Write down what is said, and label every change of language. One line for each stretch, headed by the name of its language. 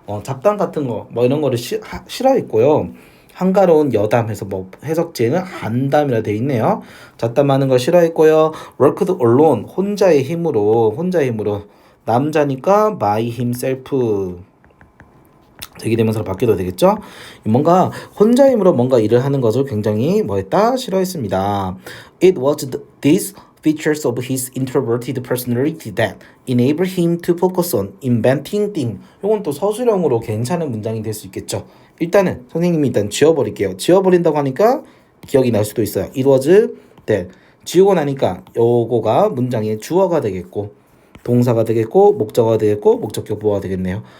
Korean: 잡담 같은 거, 뭐 이런 거를 싫어했고요. 한가로운 여담해서 뭐 해석지에는 한담이라 돼 있네요. 잡담하는 걸 싫어했고요.
English: worked alone,
Korean: 혼자의 힘으로, 남자니까
English: by himself,
Korean: 대기대명사로 바뀌어도 되겠죠? 뭔가 혼자 힘으로 뭔가 일을 하는 것을 굉장히 뭐했다? 싫어했습니다.
English: It was these features of his introverted personality that enabled him to focus on inventing things.
Korean: 이건 또 서술형으로 괜찮은 문장이 될 수 있겠죠. 일단은 선생님이 일단 지워버릴게요. 지워버린다고 하니까 기억이 날 수도 있어요.
English: It was that.
Korean: 지우고 나니까 요거가 문장의 주어가 되겠고, 동사가 되겠고, 목적어가 되겠고, 목적격 보어가 되겠네요.